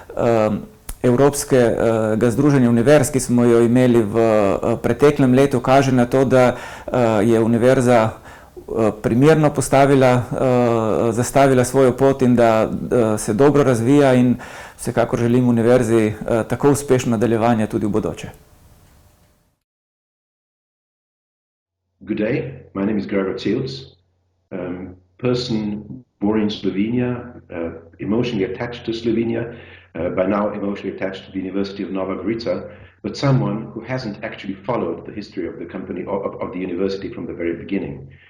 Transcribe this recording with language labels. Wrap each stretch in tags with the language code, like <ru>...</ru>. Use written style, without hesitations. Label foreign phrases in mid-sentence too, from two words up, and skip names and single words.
<sl>Evropskega združenja univerz, ki smo jo imeli v preteklem letu, kaže na to, da je univerza primerno zastavila svojo pot in da se dobro razvija in vsekakor želim univerzi tako uspešno nadaljevanje tudi v bodoče.</sl> <en>Good day, my name is Gregor Cils, person born in Slovenia, emotionally attached to Slovenia, by now emotionally attached to the University of Nova Gorica, but someone who hasn't actually followed the history of the company, of the university from the very beginning.</en>